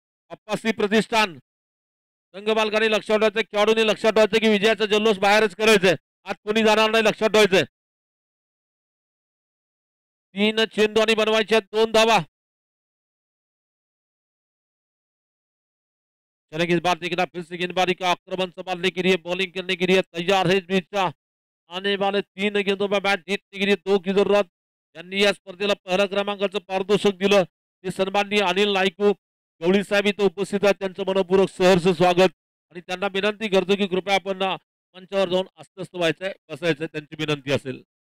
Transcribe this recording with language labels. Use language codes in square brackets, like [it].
[mr] अप्पासी प्रतिष्ठान संघ मालकांनी लक्षात ठेवायचं, खेळाडूंनी लक्षात ठेवायचं की विजयाचा जल्लोष बाहेरच करायचंय. आज कोणी जाणार नाही, लक्षात ठेवायचंय. 3 चेंडू आणि बनवायच्या 2 धावा. [hi] चलेंगे इस बार देखना फिर से गेंदबाजी का आक्रमण संभालने के लिए, बॉलिंग करने के लिए तैयार है इस बीच का. आने वाले 3 गेंदों में मॅच जीतने के लिए 2 की जरूरत. [mr] यांनी या स्पर्धेला पहिल्या क्रमांकाचं पारितोषिक दिलं ते सन्माननीय अनिल नाईकू गवळी साहेब इथं उपस्थित आहेत. त्यांचं मनपूर्वक सहर्ष स्वागत आणि त्यांना विनंती करतो की कृपया आपण मंचावर जाऊन अस्वस्थ व्हायचंय, बसायचंय, त्यांची विनंती असेल.